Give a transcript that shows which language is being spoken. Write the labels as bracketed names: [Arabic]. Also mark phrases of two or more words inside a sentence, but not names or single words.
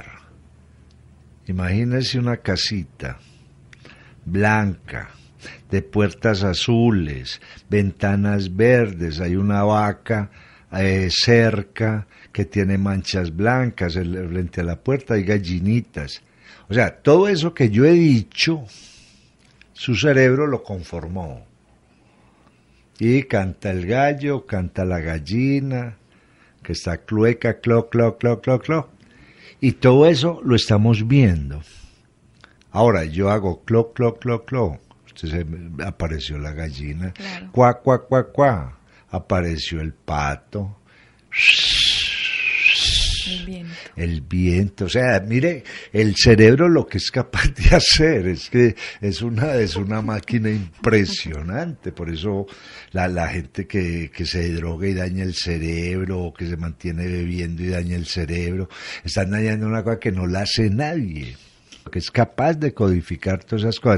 [Spanish] Imagínense una casita blanca, de puertas azules, ventanas verdes, hay una vaca cerca que tiene manchas blancas frente a la puerta, hay gallinitas. O sea, todo eso que yo he dicho, su cerebro lo conformó. Y canta el gallo, canta la gallina, que está clueca, clo, clo, clo, clo, clo. Y todo eso lo estamos viendo. Ahora yo hago clo, clo, clo, clo. Apareció la gallina, claro. Cuá, cuá, cuá, cuá, apareció el pato, el viento, o sea, mire, el cerebro lo que es capaz de hacer, es que es una máquina impresionante, por eso la gente que se droga y daña el cerebro, o que se mantiene bebiendo y daña el cerebro, están dañando una cosa que no la hace nadie, que es capaz de codificar todas esas cosas.